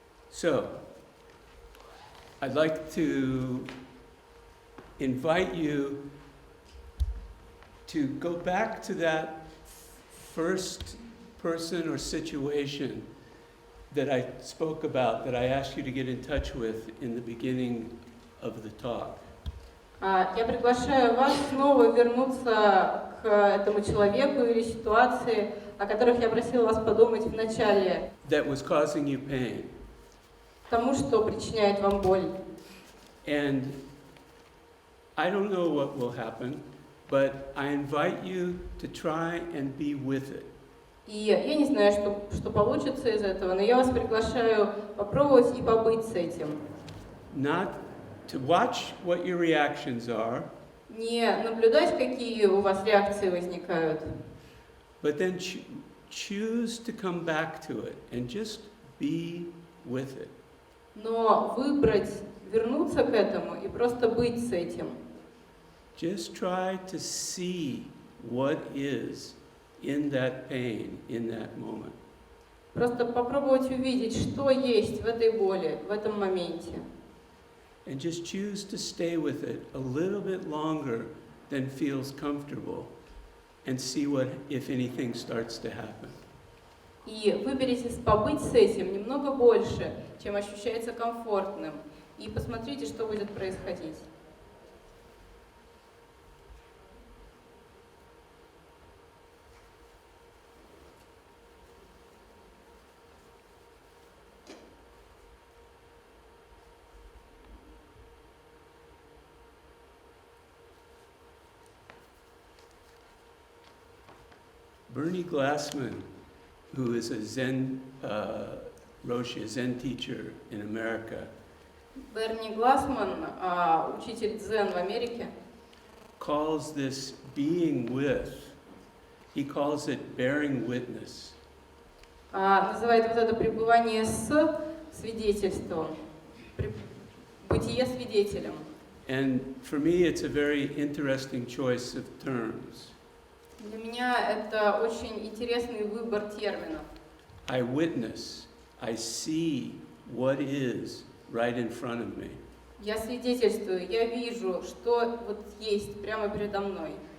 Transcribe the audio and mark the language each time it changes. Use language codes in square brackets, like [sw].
[en] So, I'd like to invite you to go back to that first person or situation that I spoke about, that I asked you to get in touch with in the beginning of the talk. [ru] Я приглашаю вас снова вернуться к этому человеку или ситуации, о которых я просила вас подумать в начале. [en] That was causing you pain. [ru] Тому, что причиняет вам боль. [en] And I don't know what will happen, but I invite you to try and be with it. [ru] И я не знаю, что получится из этого, но я вас приглашаю попробовать и побыть с этим. [en] Not to watch what your reactions are, [ru] Не наблюдать, какие у вас реакции возникают, [en] but then choose to come back to it and just be with it. [ru] но выбрать, вернуться к этому и просто быть с этим. [en] Just try to see what is in that pain, in that moment. [ru] Просто попробовать увидеть, что есть в этой боли, в этом моменте. [en] And just choose to stay with it a little bit longer than feels comfortable and see what, if anything, starts to happen. [ru] И выберите побыть с этим немного больше, чем ощущается комфортным. И посмотрите, что будет происходить. [en] Bernie Glassman, who is a Zen Roshi, a Zen teacher in America, [ru] Берни Глассман, учитель дзен в Америке, [en] calls this being with, he calls it bearing witness. [ru] называет вот это пребывание с свидетельством, бытие свидетелем. [en] And for me, it's a very interesting choice of terms. [ru] Для меня это очень интересный выбор терминов. [en] I witness, I see what is right in front of me. [ru] Я свидетельствую, я вижу, что вот есть прямо передо мной.